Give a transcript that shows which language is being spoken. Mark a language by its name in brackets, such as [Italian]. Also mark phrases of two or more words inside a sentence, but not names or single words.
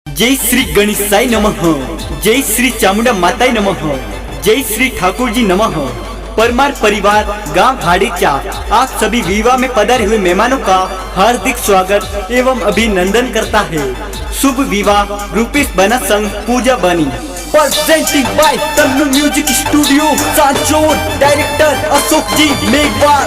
[Hindi] जय श्री गणेशाय नमः, जय श्री चामुंडा माताय नमः, जय श्री ठाकुर जी नमः। परमार परिवार गांव भाड़ीचा आप सभी विवाह में पधारे हुए मेहमानों का हार्दिक स्वागत एवं अभिनंदन करता है। शुभ विवाह रूपेश बना संघ पूजा बनी [English] presenting by [Hindi] तन्नू म्यूजिक स्टूडियो सांचौर, डायरेक्टर अशोक जी मेघवाल।